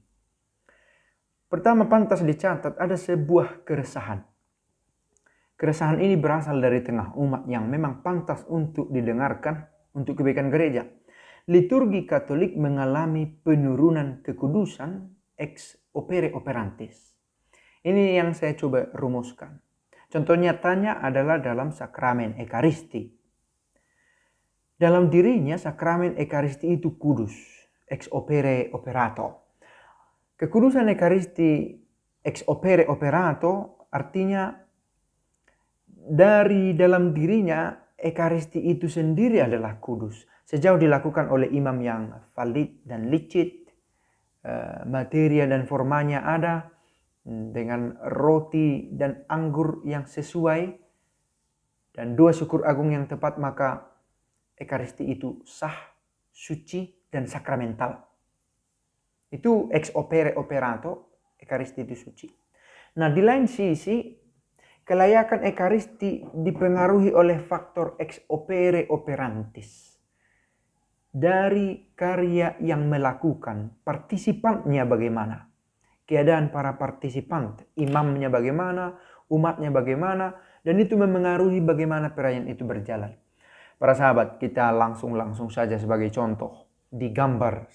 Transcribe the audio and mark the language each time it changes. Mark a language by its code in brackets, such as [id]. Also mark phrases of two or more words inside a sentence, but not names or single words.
[id] Pertama, pantas dicatat ada sebuah keresahan. Keresahan ini berasal dari tengah umat yang memang pantas untuk didengarkan untuk kebaikan gereja. Liturgi Katolik mengalami penurunan kekudusan [la] ex opere operantis. [id] Ini yang saya coba rumuskan. Contoh nyatanya adalah dalam sakramen Ekaristi. Dalam dirinya sakramen Ekaristi itu kudus, [la] ex opere operato. [id] Kekudusan Ekaristi [la] ex opere operato [id] artinya dari dalam dirinya Ekaristi itu sendiri adalah kudus. Sejauh dilakukan oleh imam yang valid dan licit, materia dan formanya ada, dengan roti dan anggur yang sesuai, dan dua syukur agung yang tepat, maka Ekaristi itu sah, suci, dan sakramental. Itu [la] ex opere operato, [id] Ekaristi itu suci. Nah, di lain sisi, kelayakan Ekaristi dipengaruhi oleh faktor [la] ex opere operantis. [id] Dari karya yang melakukan, partisipannya bagaimana, keadaan para partisipan, imamnya bagaimana, umatnya bagaimana, dan itu memengaruhi bagaimana perayaan itu berjalan. Para sahabat, kita langsung saja sebagai contoh di gambar.